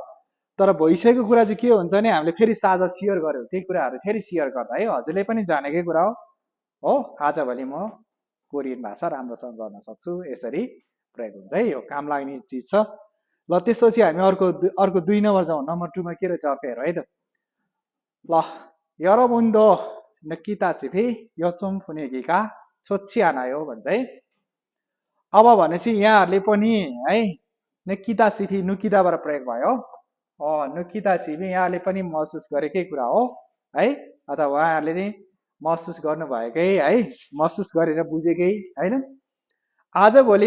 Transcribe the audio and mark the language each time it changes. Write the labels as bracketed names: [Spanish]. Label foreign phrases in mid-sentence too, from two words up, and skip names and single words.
[Nepali] तर भइसकेको कुरा चाहिँ के हुन्छ नि, हामीले फेरि साझा सेयर गर्यो, त्यही कुराहरू फेरि सेयर गर्दा है हजुरले पनि जानेकै कुरा हो, आजभोलि म कोरियन भाषा राम्रोसँग गर्न सक्छु, यसरी प्रयोग हुन्छ है। यो काम लाग्ने चिज छ। ल त्यसपछि हामी अर्को 2 नम्बर जाउँ। नम्बर 2मा के रहेछ अर्को हेरौँ है त। [Korean] ल 여러분도 느끼다시피 요즘 분위기가 좋지 않아요 [Nepali] भन्छ है। अब भनेपछि यहाँहरूले पनि है [Korean] 느끼다시피 느끼다बाट [Nepali] प्रयोग भयो। नुकिदासिफी यहाँले पनि महसुस गरेकै कुरा हो है, अथवा उहाँहरूले नि महसुस गर्नुभएकै है, महसुस गरेर बुझेकै होइन।